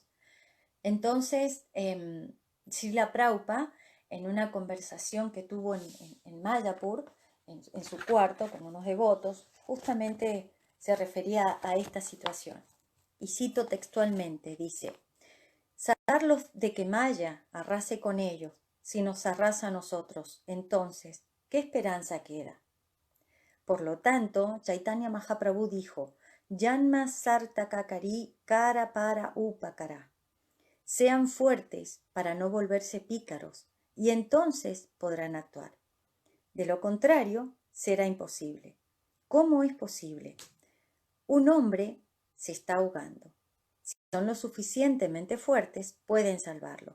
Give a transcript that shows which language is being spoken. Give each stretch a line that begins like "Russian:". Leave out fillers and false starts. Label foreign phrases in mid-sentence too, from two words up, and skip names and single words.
Spanish: Entonces, Srila Prabhupada, en una conversación que tuvo en Mayapur, en su cuarto con unos devotos, justamente se refería a esta situación. Y cito textualmente, dice: sacarlos de que Maya arrase con ellos, si nos arrasa a nosotros, entonces, ¿qué esperanza queda? Por lo tanto, Chaitanya Mahaprabhu dijo:
Bangla: Janma sartakakari kara para upakara.
Spanish: Sean fuertes para no volverse pícaros, y entonces podrán actuar. De lo contrario, será imposible. ¿Cómo es posible? Un hombre se está ahogando. Si son lo suficientemente fuertes, pueden salvarlo.